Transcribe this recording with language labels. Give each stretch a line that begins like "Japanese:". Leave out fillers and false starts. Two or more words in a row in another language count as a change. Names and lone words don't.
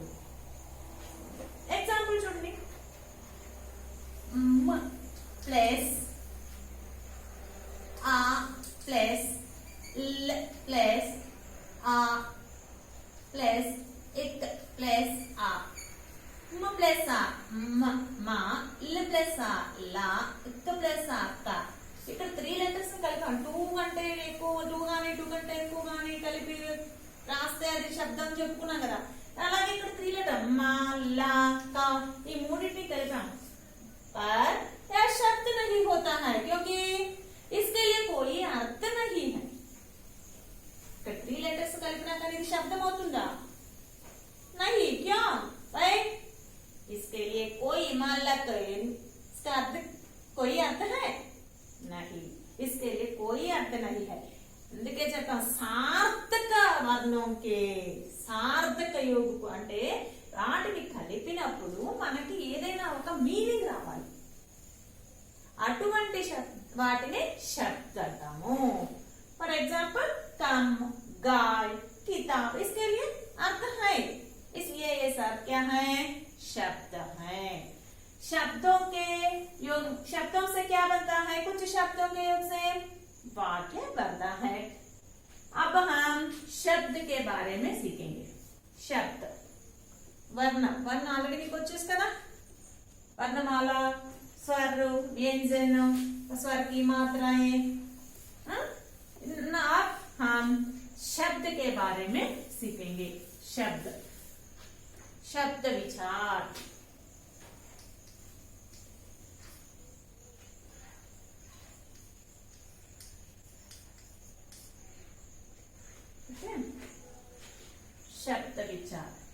Telugu: ఎగ్జాంపుల్ చూడండి, మ్ ప్లస్ ఆ ప్లస్ ల్ ప్లస్ ఆ ప్లస్ ఇక్ ప్లస్ ఆ, మ ప్లస్ ఆ మా, ల్ ప్లస్ ఆ లా, ఇక్ ప్లస్ ఆ క. ఇక్కడ 3 లెటర్స్ కలిపాం. 2 కంటే ఎక్కువ, 2 కానీ 2 కంటే ఎక్కువ కానీ కలిపి రాస్తే అది శబ్దం చెప్పుకున్నాం కదా. అలాగే ఇక్కడ 3 లెటర్ మా, లా, క ఈ మూడింటిని కలిపాం.
Hindi: पर यह शब्द नहीं होता है क्योंकि इसके लिए कोई अर्थ नहीं है. 3 लेटर्स कल्पना करने शब्द होता नहीं. क्यों भाई? इसके लिए कोई मतलब इसका अर्थ कोई अर्थ है नहीं. इसके लिए कोई अर्थ नहीं है.
Telugu: అందుకే చెప్తాం
Hindi: सार्थक वर्णों के सार्थक योग को
Telugu: అంటే వాటిని కలిపినప్పుడు మనకి ఏదైనా ఒక మీనింగ్ రావాలి. అటువంటి వాటిని శబ్ద అంటాము.
English: for example
Hindi: कम, गाय, किताब, इसके लिए अर्थ है, इसलिए ये सब क्या है? शब्द है. शब्दों के योग, शब्दों से क्या बनता है? कुछ शब्दों के योग से वाक्य बनता है. अब हम शब्द के बारे में सीखेंगे. शब्द वर्ण, वर्ण ऑलरेडी
Telugu: మీకు వచ్చేసి కదా.
Hindi: वर्णमाला, स्वर, व्यंजन, स्वर की मात्राएं. अब हम शब्द के बारे में सीखेंगे. शब्द, शब्द विचार. शब्द विचार.